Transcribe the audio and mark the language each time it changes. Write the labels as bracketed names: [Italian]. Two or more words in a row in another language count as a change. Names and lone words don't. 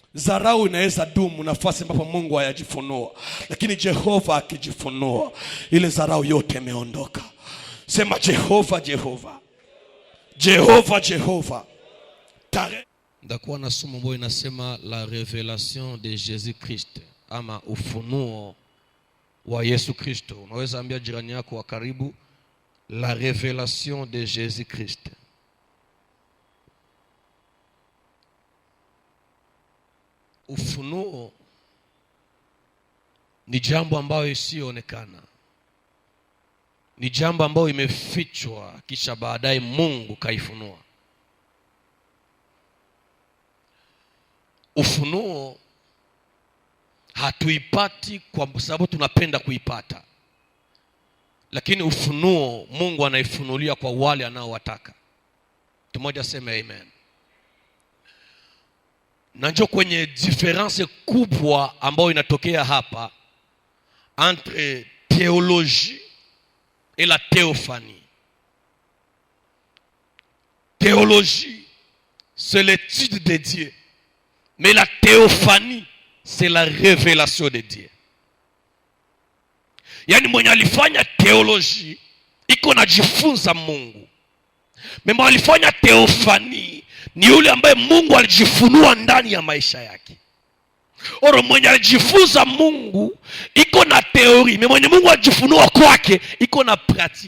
[Swahili] Dharau inaweza dumu nafasi ambapo Mungu hayajifunua, lakini Jehova akijifunua, ile dharau yote imeondoka. Sema Jehova, Jehova, Jehova, Jehova. Ndakuwa na somo ambayo inasema [French] la révélation de Jésus Christ, [Swahili] ama ufunuo wa Yesu Kristo. Unaweza ambia jirani yako wa karibu, [French] la révélation de Jésus Christ. [Swahili] Ufunuo ni jambo ambayo isiyoonekana, ni jambo ambayo imefichwa kisha baadaye Mungu kaifunua. Ufunuo hatuipati kwa sababu tunapenda kuipata, lakini ufunuo Mungu anaifunulia kwa wale anaowataka. Tumoja sema amen. Na njoo kwenye difference kubwa ambayo inatokea hapa [French] entre théologie et la théophanie. Théologie, c'est l'étude de Dieu. Mais la théophanie, c'est la révélation de Dieu. [Swahili] Yani mwenye alifanya théologie iko najifunza Mungu. Mwenye alifanya théophanie ni yule ambaye Mungu alijifunua ndani ya maisha yake. Oro mwenye alijifunza Mungu iko na teori, mwenye Mungu alijifunua kwake iko na pratique.